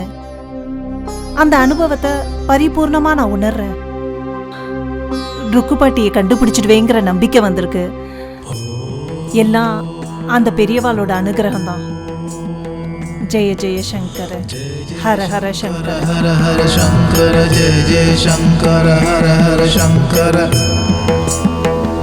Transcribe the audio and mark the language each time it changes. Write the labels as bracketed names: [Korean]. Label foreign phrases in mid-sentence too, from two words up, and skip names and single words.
[Tamil] அந்த அனுபவத்தை பரிபூர்ணமா நான் உணர்றேன். ருக்குப்பாட்டியை கண்டுபிடிச்சிடுவேங்கிற நம்பிக்கை வந்திருக்கு. எல்லாம் அந்த பெரியவாளோட அனுகிரகம் தான். [Sanskrit] जय जय शंकर हर हर शंकर हर हर शंकर जय जय शंकर हर हर शंकर